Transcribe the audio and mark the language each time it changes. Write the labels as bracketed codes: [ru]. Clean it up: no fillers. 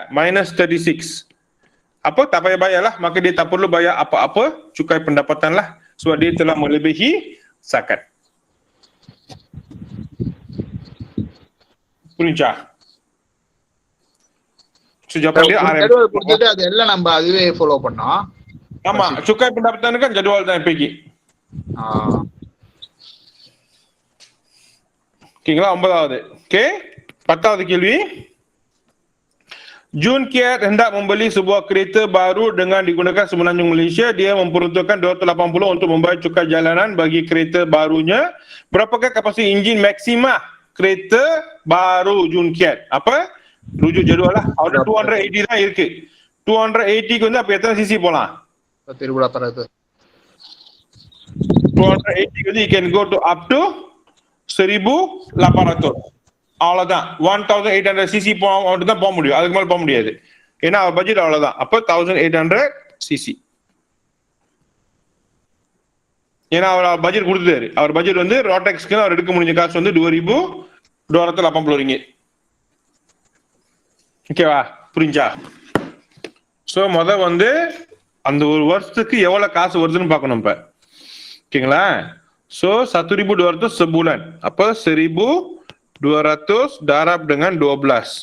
[ms] minus 36. Apa tak payah bayar lah, maka dia tak perlu bayar apa-apa cukai pendapatan lah, sebab dia telah melebihi zakat. [ta] புரிஞ்சா? [ms] jawapan dia [ta] ஜெட்வல் கொடுத்துட்டு அது எல்லாம் நம்ம அதுவே follow பண்ணோம். [ms] ஆமா, cukai pendapatan kan jadual தான் இப்போக்கி. [ta] ஓகேங்களா? 9வது. ஓகே, 10வது கேள்வி. [ms] Jun Kiat hendak membeli sebuah kereta baru dengan digunakan Semenanjung Malaysia. Dia memperuntukkan 280 untuk membayar cukai jalanan bagi kereta barunya. Berapakah kapasiti enjin maksima kereta baru Jun Kiat? Apa? Rujuk jadual lah. [ta] Ada 280 தான் இருக்கு. 280க்கு வந்து அப்ப எத்தனை CC போலாம்? 280. 280க்கு வந்து [en] you can go to up to 1,800. [ta] அவ்வளவுதான். 1800 CC தான் போக முடியும், அதுக்கு மேல போக முடியாது, ஏன்னா அவர் பட்ஜெட் அவ்வளவுதான். அப்ப 1800 சிசி, ஏன்னா அவர் பட்ஜெட் கொடுத்துட்டாரு. அவர் பட்ஜெட் வந்து ரோட்டெக்ஸ்க்கு அவர் எடுக்க முடிஞ்ச காசு வந்து 2,280 ringgit. ஓகேவா? புரிஞ்சா? சோ வந்து அந்த ஒரு வருஷத்துக்கு எவ்வளவு காசு வருதுன்னு பார்க்கணும் இப்ப. ஓகேங்களா? So 1,200 sebulan. [ms] அப்ப 1,200 darab dengan 12.